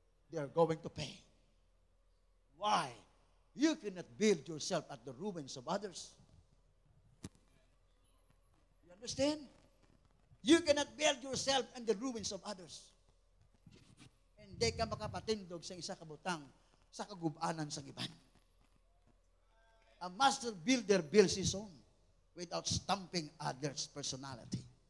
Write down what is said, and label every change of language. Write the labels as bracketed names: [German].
[English] They are going to pay. Why? You cannot build yourself at the ruins of others. You understand? You cannot build yourself in the ruins of others. [Hiligaynon] Hindi ka makapatindog sa isa kabutang sa kagubanan sa iban. [English] A master builder builds his own without stamping others' personality.